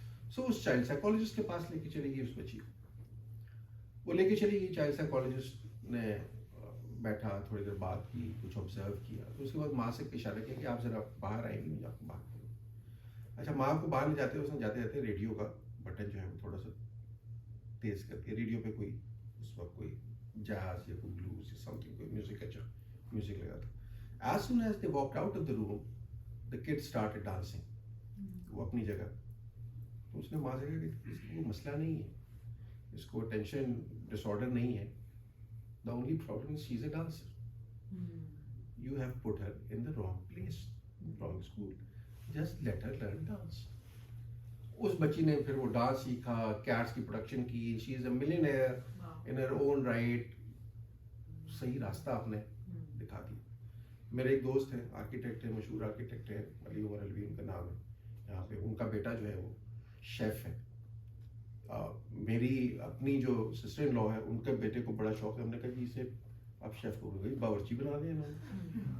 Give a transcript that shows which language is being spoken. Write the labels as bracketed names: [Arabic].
[Urdu] سو اس child psychologist کے پاس لے کے چلی گئی اس بچی کو. وہ لے کے چلی گئی, چائلڈ سائیکالوجسٹ نے بیٹھا, تھوڑی دیر بات کی, کچھ آبزرو کیا. تو اس کے بعد ماں سے اشارہ کیا کہ آپ ذرا باہر آئیں گی, مجھے آپ کو باہر کروں. اچھا, ماں کو باہر لے جاتے ہیں, اس نے جاتے جاتے ریڈیو کا بٹن جو ہے وہ تھوڑا سا تیز کر کے, ریڈیو پہ کوئی اس وقت کوئی جاز یا کوئی بلوز یا سم تھنگ, کوئی میوزک لگا تھا. [English] As soon as they walked out of the room, the kids started dancing. [Urdu] وہ اپنی جگہ. تو اس نے ماں سے کہا کہ اس کو مسئلہ نہیں ہے, اس کو ٹینشن ڈس آرڈر نہیں ہے. [English] The only problem is she's a dancer. You have put her in the wrong place, wrong school. Just let her learn dance. [Urdu] اس بچی نے پھر وہ ڈانس سیکھا, کیٹس کی پروڈکشن کی. [English] She is a millionaire in her own right. [Urdu] صحیح راستہ آپ نے دکھا دیا. میرے ایک دوست ہیں, آرکیٹیکٹ ہیں, مشہور آرکیٹیکٹ ہیں, علی عمر الوی ان کا نام ہے. یہاں پہ ان کا بیٹا جو ہے وہ شیف ہے. میری اپنی جو سسٹر ان لا ہے, ان کے بیٹے کو بڑا شوق ہے. ہم نے کہا جی اسے آپ شیف کو باورچی بنا دیں انہوں نے.